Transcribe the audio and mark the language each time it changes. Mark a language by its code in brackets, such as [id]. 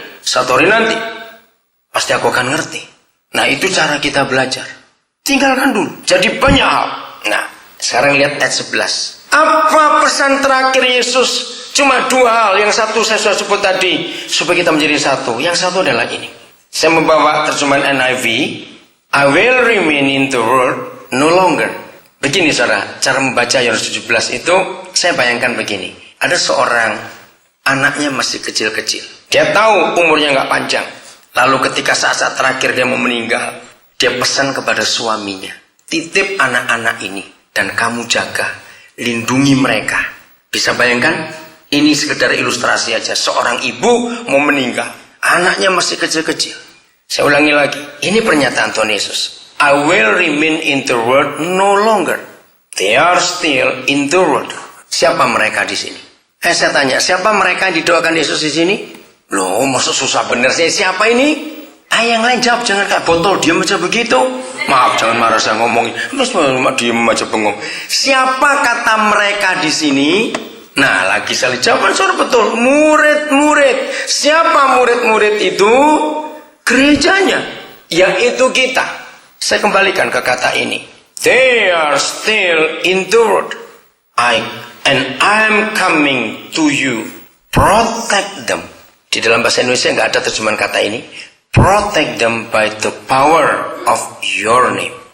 [id] Satu hari nanti pasti aku akan ngerti. Nah, itu cara kita belajar. Tinggalkan dulu. Jadi banyak hal. Nah, sekarang lihat ayat 11. Apa pesan terakhir Yesus? Cuma dua hal. Yang satu saya sudah sebut tadi, supaya kita menjadi satu. Yang satu adalah ini. Saya membawa terjemahan NIV. [en] I will remain in the world no longer. [id] Begini saudara, cara membaca Yohanes 17 itu saya bayangkan begini. Ada seorang anaknya masih kecil-kecil. Dia tahu umurnya nggak panjang. Lalu ketika saat-saat terakhir dia mau meninggal, dia pesan kepada suaminya, titip anak-anak ini dan kamu jaga, lindungi mereka. Bisa bayangkan? Ini sekedar ilustrasi aja. Seorang ibu mau meninggal, anaknya masih kecil-kecil. Saya ulangi lagi, ini pernyataan Tuhan Yesus. [en] I will remain in the world no longer. They are still in the world. [id] Siapa mereka di sini? Saya tanya, siapa mereka yang didoakan Yesus di sini? Loh, maksud susah bener sih. Siapa ini? Yang lain jawab, jangan kayak botol diam aja begitu. Maaf, jangan marah saya ngomongin. Terus diam aja bengong. Siapa kata mereka di sini? Nah, lagi saya jawaban suara betul. Murid-murid. Siapa murid-murid itu? Gerejanya, yaitu kita. Saya kembalikan ke kata ini. [en] They are still in the world. And I'm coming to you. Protect them. [id] Di dalam bahasa Indonesia nggak ada terjemahan kata ini. [en] Protect them by the power of your name.